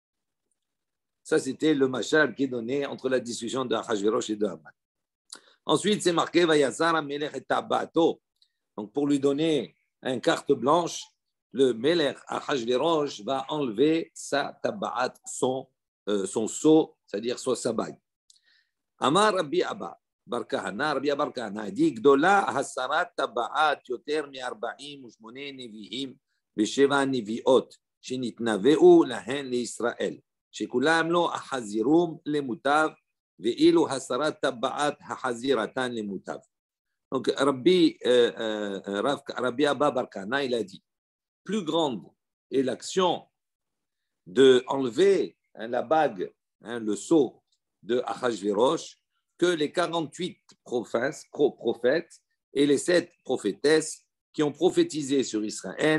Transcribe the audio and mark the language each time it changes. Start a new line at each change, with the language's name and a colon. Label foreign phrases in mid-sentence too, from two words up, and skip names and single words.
French: Ça c'était le mashal qui est donné entre la discussion de Ahashverosh et de Haman. Ensuite c'est marqué,
Hebrew: ויסר המלך את טבעתו.
French: Donc pour lui donner une carte blanche, le Melech Ahashverosh va enlever sa tabaat, son sceau, c'est-à-dire sa bague.
Hebrew: אמר רבי אבא בר כהנא, רבי אבא בר כהנא dit גדולה הסרת טבעת יותר מ-48 נביאים ושבע נביאות שנתנבאו להן לישראל, שכולם לא החזירום למוטב, ואילו הסרת טבעת החזירתן למוטב.
French: Donc Rabbi Abba Bar Kahana, il a dit plus grande est l'action de enlever la bague, le sceau de Ahashverosh, que les 48 prophètes et les 7 prophétesses qui ont prophétisé sur Israël.